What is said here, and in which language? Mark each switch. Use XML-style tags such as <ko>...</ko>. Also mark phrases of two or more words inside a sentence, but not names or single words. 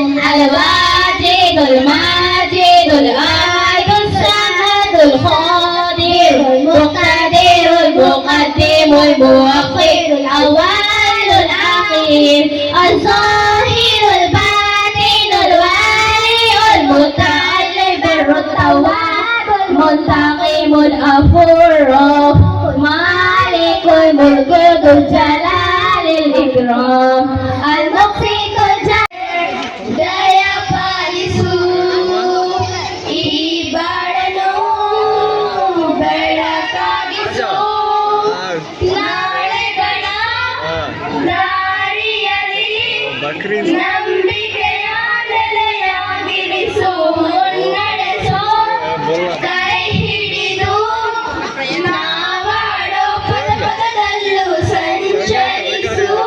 <ar>الواجد الماجد الأحد الصمد القادر المقتدر المقدم المؤخر الأول الأخير الظاهر الباطن الوالي المتعلم التواب المنتقم الغفور مالك الملك ذو الجلال الإكرام المقسط الجلال</ar> <kn>ದಯ ಪಾಲಿಸು ಈ ಬಾಳನು ಬೆಳಕಾಗಿಸು ನಾಳೆಗಳ ದಾರಿಯಲ್ಲಿ ನಂಬಿಕೆಯ ನೆಲೆಯಾಗಿರಿಸು ಮುನ್ನಡೆಸು ಕೈ ಹಿಡಿದು ನಾವಾಡೋ ಪದ ಪದದಲ್ಲೂ ಸಂಚರಿಸು</kn>